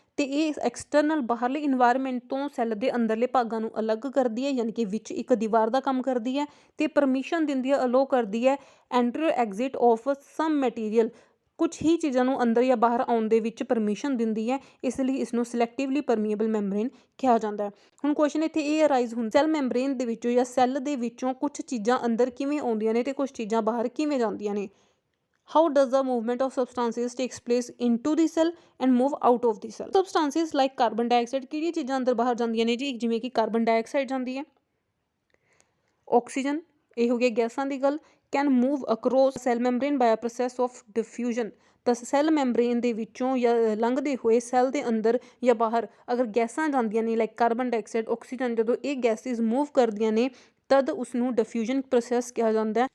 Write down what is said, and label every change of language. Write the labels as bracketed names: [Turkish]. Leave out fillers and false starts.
[Punjabi] ਤੇ ਇਹ ਐਕਸਟਰਨਲ ਬਾਹਰਲੇ ਇਨਵਾਇਰਮੈਂਟ ਤੋਂ ਸੈੱਲ ਦੇ ਅੰਦਰਲੇ ਭਾਗਾਂ ਨੂੰ ਅਲੱਗ ਕਰਦੀ ਹੈ, ਯਾਨੀ ਕਿ ਵਿੱਚ ਇੱਕ ਦੀਵਾਰ ਦਾ ਕੰਮ ਕਰਦੀ ਹੈ ਤੇ ਪਰਮਿਸ਼ਨ ਦਿੰਦੀ ਹੈ, ਅਲੋ ਕਰਦੀ ਹੈ [English] Enter exit of some material. [Punjabi] ਕੁਛ ਹੀ ਚੀਜ਼ਾਂ ਨੂੰ ਅੰਦਰ ਜਾਂ ਬਾਹਰ ਆਉਣ ਦੇ ਵਿੱਚ ਪਰਮਿਸ਼ਨ ਦਿੰਦੀ ਹੈ, ਇਸ ਲਈ ਇਸਨੂੰ ਸਿਲੈਕਟਿਵਲੀ ਪਰਮੀਏਬਲ ਮੈਂਬਰੇਨ ਕਿਹਾ ਜਾਂਦਾ ਹੈ। ਹੁਣ ਕੁਐਸਚਨ ਇੱਥੇ ਇਹ ਅਰਾਈਜ਼ ਹੁੰਦਾ ਸੈੱਲ ਮੈਂਬਰੇਨ ਦੇ ਵਿੱਚੋਂ ਜਾਂ ਸੈੱਲ ਦੇ ਵਿੱਚੋਂ ਕੁਛ ਚੀਜ਼ਾਂ ਅੰਦਰ ਕਿਵੇਂ ਆਉਂਦੀਆਂ ਨੇ ਤੇ ਕੁਛ ਚੀਜ਼ਾਂ ਬਾਹਰ ਕਿਵੇਂ ਜਾਂਦੀਆਂ ਨੇ। [English] How does the movement of substances takes place into the cell and move out of the cell? Substances like carbon dioxide [Punjabi] ਕਿਹੜੀਆਂ ਚੀਜ਼ਾਂ ਅੰਦਰ ਬਾਹਰ ਜਾਂਦੀਆਂ ਨੇ ਜੀ? ਜਿਵੇਂ ਕਿ ਕਾਰਬਨ ਡਾਈਆਕਸਾਈਡ ਜਾਂਦੀ ਹੈ, ਆਕਸੀਜਨ, ਇਹ ਹੋ ਗਿਆ ਗੈਸਾਂ ਦੀ ਗੱਲ। [English] Can move across cell membrane by a process of diffusion. [Punjabi] ਤਾਂ ਸੈੱਲ ਮੈਂਬਰੇਨ ਦੇ ਵਿੱਚੋਂ ਜਾਂ ਲੰਘਦੇ ਹੋਏ ਸੈੱਲ ਦੇ ਅੰਦਰ ਜਾਂ ਬਾਹਰ ਅਗਰ ਗੈਸਾਂ ਜਾਂਦੀਆਂ ਨੇ ਲਾਈਕ ਕਾਰਬਨ ਡਾਈਆਕਸਾਈਡ, ਆਕਸੀਜਨ, ਜਦੋਂ ਇਹ ਗੈਸਿਸ ਮੂਵ ਕਰਦੀਆਂ ਨੇ ਤਦ ਉਸਨੂੰ ਡਿਫਿਊਜ਼ਨ ਪ੍ਰੋਸੈਸ ਕਿਹਾ ਜਾਂਦਾ ਹੈ।